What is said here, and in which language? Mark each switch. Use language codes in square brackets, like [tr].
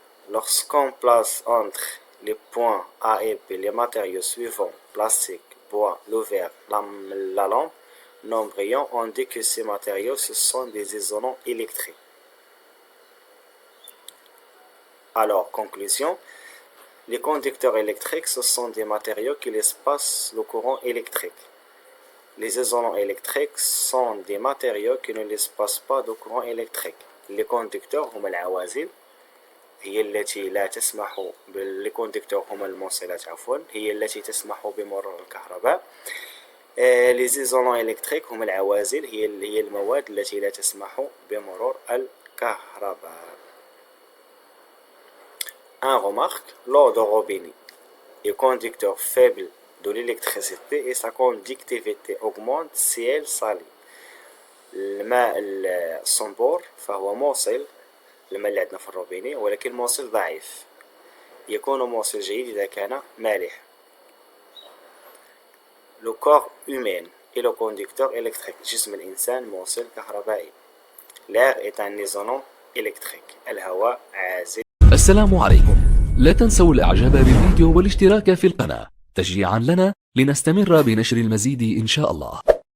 [fr] Lorsqu'on place entre les points A et B les matériaux suivants, plastique, bois, le verre, la lampe non brillant, on dit que ces matériaux ce sont des isolants électriques. Alors, conclusion, les conducteurs électriques ce sont des matériaux qui laissent passer le courant électrique. Les isolants électriques sont des matériaux qui ne laissent pas de courant électrique. Les conducteurs [ar] هم العوازل هي التي لا تسمح بالكوندكتور هما الموصلات عفوا هي التي تسمح بمرور الكهرباء. [fr] Les isolants électriques [ar] هم العوازل هي المواد التي لا تسمح بمرور الكهرباء. [fr] Un remarque, l'eau de robinet est conducteur faible de l'électricité et sa conductivité augmente si elle salit. [ar] الماء الصنبور فهو موصل الماء اللي عندنا في الروبيني ولكن موصل ضعيف. يكون موصل جيد إذا كان مالح. [fr] Le corps humain est le conducteur électrique. [ar] جسم الإنسان موصل كهربائي. [fr] L'air est un isolant électrique. [ar] الهواء عازل. السلام عليكم. لا تنسوا الإعجاب بالفيديو والاشتراك في القناة تشجيعا لنا لنستمر بنشر المزيد إن شاء الله.